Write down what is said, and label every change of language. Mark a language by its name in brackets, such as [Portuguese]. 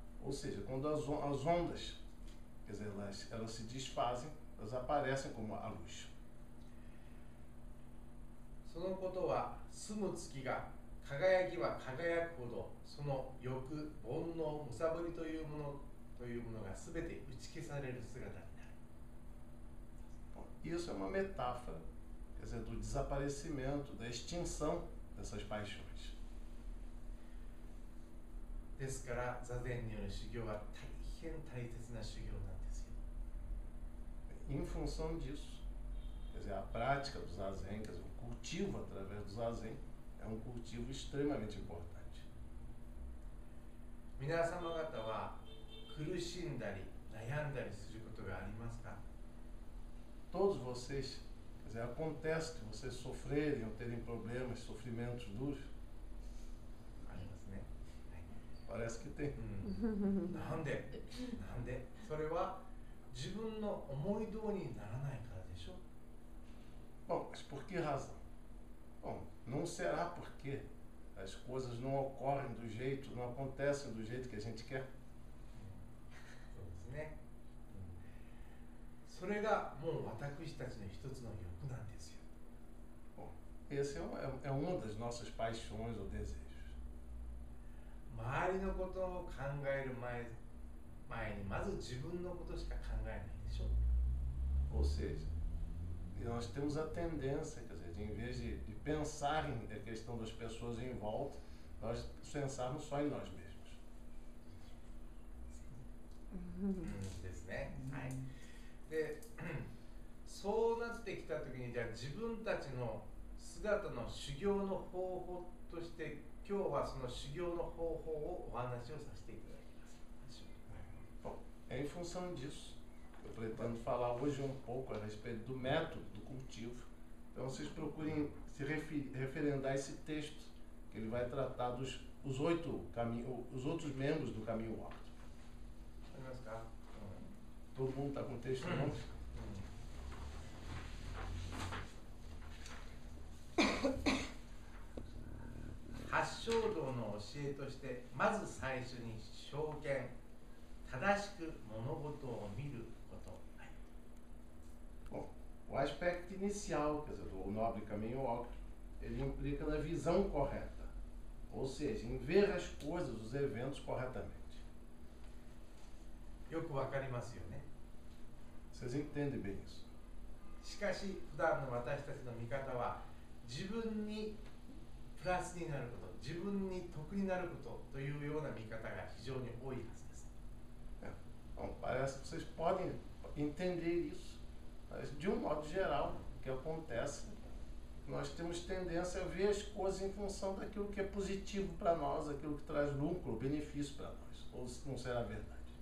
[Portuguese] Ou seja, quando as ondas, quer dizer, elas se desfazem, elas aparecem como a luz. [Japanese] そのことは住む月が輝きは輝くほどその欲煩悩むさぼりというものが全て打ち消される姿になる。 [Portuguese] Isso é uma metáfora, quer dizer, do desaparecimento, da extinção dessas paixões. [Japanese] ですから座禅による修行は大変大切な修行なんですよ。 [Portuguese] Em função disso, quer dizer, a prática do zazen, quer dizer, o cultivo através do zazen é um cultivo extremamente importante. [Japanese] 皆様方は苦しんだり悩んだりすることがありますか？ [Portuguese] Todos vocês, quer dizer, acontece que vocês sofrerem ou terem problemas, sofrimentos duros? [Japanese] ありますね。 [Portuguese] Parece que tem. [Japanese] なんでそれは自分の思い通りにならないからでしょ。 [Portuguese] Bom, mas por que razão? Bom, não será porque as coisas não ocorrem do jeito, não acontecem do jeito que a gente quer? [Japanese] そうですね。それがもう私たちの一つの欲なんですよ。 [Portuguese] Bom, esse é uma das nossas paixões ou desejos. [Japanese] 周りのことを考える前にまず自分のことしか考えないでしょ。 [Portuguese] Ou seja, nós temos a tendência, quer dizer, em vez de pensar em a questão das pessoas em volta, nós pensarmos só em nós mesmos. [Japanese] ですね。はい。で、そうなってきたときに、じゃあ自分たちの姿の修行の方法として、今日はその修行の方法をお話をさせていただきます。 [Portuguese] Bom, é em função disso. Eu pretendo falar hoje um pouco a respeito do método do cultivo. Então vocês procurem se referendar esse texto, que ele vai tratar os outros membros do caminho óptimo. [Japanese] ありますか？ [Portuguese] Todo mundo está com o texto em mãos? [Japanese] Hassho道の教えとして、まず最初に正見、正しく物事を見ること。 [Portuguese] Bom, o aspecto inicial, quer dizer, do nobre caminho óptimo, ele implica na visão correta, ou seja, em ver as coisas, os eventos corretamente. [Japanese] よくわかりますよね。 [Portuguese] Vocês entendem bem isso? [Japanese] しかし普段の私たちの見方は自分にプラスになること、自分に得になることというような見方が非常に多いはずです。 [Portuguese] Bom, parece que vocês podem entender isso, mas de um modo geral, o que acontece, nós temos tendência a ver as coisas em função daquilo que é positivo para nós, aquilo que traz lucro, benefício para nós, ou se não será verdade.